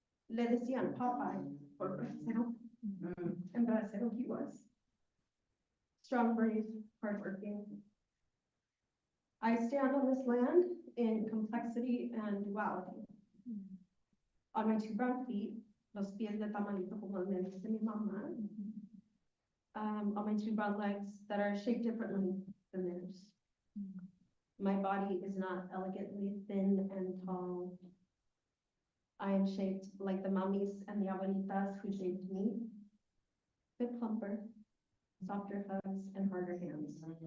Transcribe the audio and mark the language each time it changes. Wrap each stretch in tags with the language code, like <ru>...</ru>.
<es>Le decían Popeye or bracero.</es> <en>And bracero he was. Strong, brave, hardworking. I stand on this land in complexity and duality. On my two brown feet,</en> <es>los pies de tamalito como me dice mi mamá.</es> <en>On my two brown legs that are shaped differently than theirs. My body is not elegantly thin and tall. I am shaped like the mamis and the abuelitas who shaped me. Bit plumper, softer hugs, and harder hands.</en>